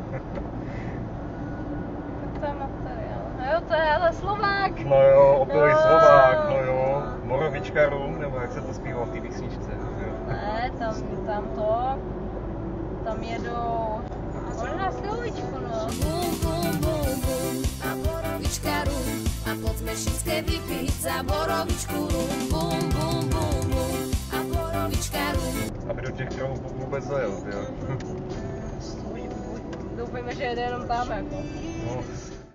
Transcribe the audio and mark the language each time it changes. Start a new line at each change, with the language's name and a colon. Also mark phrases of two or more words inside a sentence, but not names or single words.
Czech: Tak to je materiál. A jo, to je ale Slovák. No jo, opilý Slovák, no jo. Borovička rum, nebo jak se to zpívalo v té písničce, jo. Ne, tam jedou, možná slovičku, no.
Slovak: Bum, bum, bum, bum, a borovička rum, a poďme všetké vypiť za borovičku rum. Bum, bum, bum, bum, a borovička rum.
Czech: Aby do těch tromů vůbec zajel, jo. Doufejme, že jede jenom tam, jako. No.